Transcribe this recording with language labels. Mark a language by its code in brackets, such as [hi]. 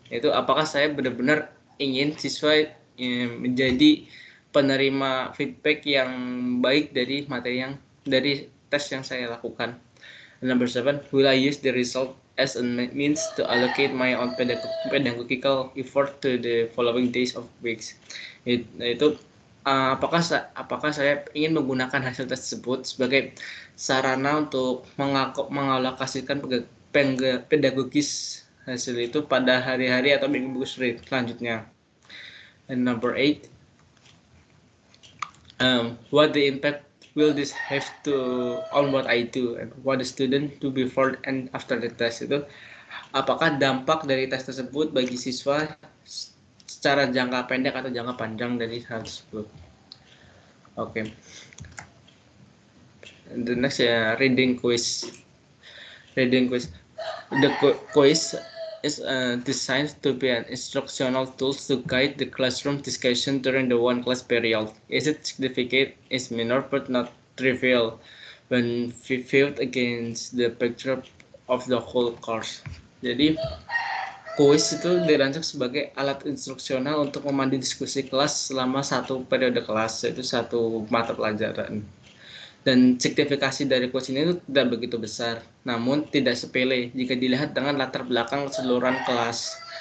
[id] Itu apakah saya benar-benar ingin siswa menjadi penerima feedback yang baik dari dari tes yang saya lakukan. [en] And number seven, will I use the result as a means to allocate my own pedagogical effort to the following days of weeks? [id] Apakah saya ingin menggunakan hasil tersebut sebagai sarana untuk mengalokasikan pedagogis hasil itu pada hari-hari atau minggu selanjutnya. [en] And number eight, what the impact will this have on what I do and what the student do before and after the test? [id] Itu apakah dampak dari tes tersebut bagi siswa secara jangka pendek atau jangka panjang dari hal tersebut? [en] Okay. And the next reading quiz. The quiz is designed to be an instructional tool to guide the classroom discussion during the one class period. Its significance is minor but not trivial when viewed against the picture of the whole course. [id] Jadi quiz itu dirancang sebagai alat instruksional untuk memandu diskusi kelas selama satu periode kelas, yaitu satu mata pelajaran. Dan signifikasi dari quiz ini itu tidak begitu besar, namun tidak sepele jika dilihat dengan latar belakang keseluruhan kelas.